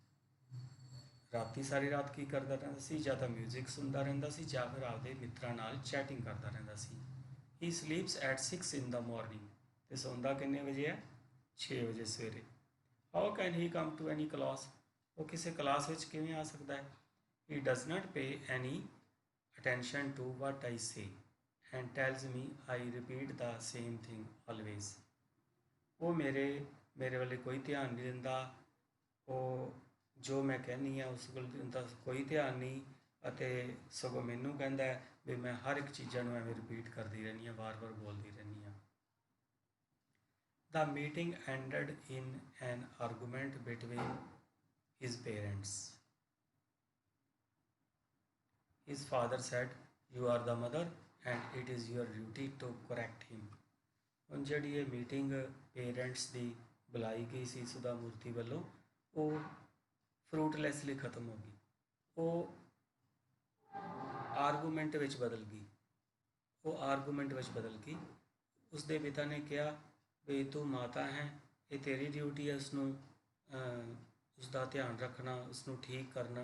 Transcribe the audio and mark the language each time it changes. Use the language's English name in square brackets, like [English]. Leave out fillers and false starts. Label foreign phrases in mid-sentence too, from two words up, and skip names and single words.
[Punjabi] ਰਾਤੀ ਸਾਰੀ ਰਾਤ ਕੀ ਕਰਦਾ ਰਹਿੰਦਾ ਸੀ? ਜਾਂ ਤਾਂ ਮਿਊਜ਼ਿਕ ਸੁਣਦਾ ਰਹਿੰਦਾ ਸੀ ਜਾਂ ਫਿਰ ਆਪਦੇ ਮਿੱਤਰਾਂ ਨਾਲ ਚੈਟਿੰਗ ਕਰਦਾ ਰਹਿੰਦਾ ਸੀ। [English] he sleeps at 6 in the morning, [Punjabi] ਅਤੇ ਸੌਂਦਾ ਕਿੰਨੇ ਵਜੇ ਹੈ? 6 ਵਜੇ ਸਵੇਰੇ। [English] how can he come to any class, [Punjabi] ਉਹ ਕਿਸੇ ਕਲਾਸ ਵਿੱਚ ਕਿਵੇਂ ਆ ਸਕਦਾ ਹੈ? [English] He does not pay any attention to what I say and tells me I repeat the same thing always. [Punjabi] ਉਹ ਮੇਰੇ ਵੱਲ ਕੋਈ ਧਿਆਨ ਨਹੀਂ ਦਿੰਦਾ, ਉਹ ਜੋ ਮੈਂ ਕਹਿੰਦੀ ਹਾਂ ਉਸ ਵੱਲ ਦਿੰਦਾ ਕੋਈ ਧਿਆਨ ਨਹੀਂ, ਅਤੇ ਸਗੋਂ ਮੈਨੂੰ ਕਹਿੰਦਾ ਹੈ ਵੀ ਮੈਂ ਹਰ ਇੱਕ ਚੀਜ਼ਾਂ ਨੂੰ ਐਵੇਂ ਰਿਪੀਟ ਕਰਦੀ ਰਹਿੰਦੀ ਹਾਂ, ਵਾਰ-ਵਾਰ ਬੋਲਦੀ ਰਹਿੰਦੀ ਹਾਂ। [English] The meeting ended in an argument between his parents. His father said, "You are the mother and it is your duty to correct him." [Punjabi] ਹੁਣ ਜਿਹੜੀ ਇਹ ਮੀਟਿੰਗ ਪੇਰੈਂਟਸ ਦੀ ਬੁਲਾਈ ਗਈ ਸੀ ਸੁਧਾ ਮੂਰਤੀ ਵੱਲੋਂ, ਉਹ ਫਰੂਟਲੈਸਲੀ ਖਤਮ ਹੋ ਗਈ। ਉਹ ਆਰਗੂਮੈਂਟ ਵਿੱਚ ਬਦਲ ਗਈ। ਉਸਦੇ ਪਿਤਾ ਨੇ ਕਿਹਾ ਵੀ ਤੂੰ ਮਾਤਾ ਹੈ, ਇਹ ਤੇਰੀ ਡਿਊਟੀ ਹੈ ਉਸਨੂੰ ਉਸਦਾ ਧਿਆਨ ਰੱਖਣਾ, ਉਸਨੂੰ ਠੀਕ ਕਰਨਾ।